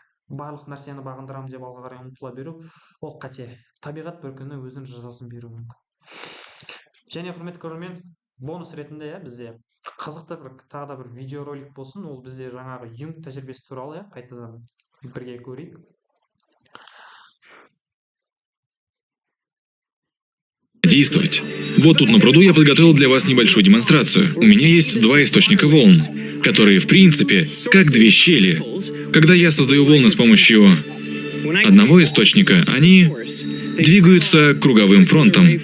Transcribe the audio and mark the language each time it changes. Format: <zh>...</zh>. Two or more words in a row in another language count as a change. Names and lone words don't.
<kk>Барлық нәрсені бағындырамын деп алға қарай ұмтыла беру ол қате. Табиғат бір күні өзінің жазасын беруі мүмкін. Және құрметті көрермен, бонус ретінде бізде қызықты тағы да бір видеоролик болсын. Ол бізде жаңағы Юнг тәжірибесі туралы, қайтадан бірге көрейік.</kk> <ru>Действовать. Вот тут на пруду я подготовил для вас небольшую демонстрацию. У меня есть два источника волн, которые, в принципе, как две щели. Когда я создаю волны с помощью одного источника, они двигаются круговым фронтом.</ru>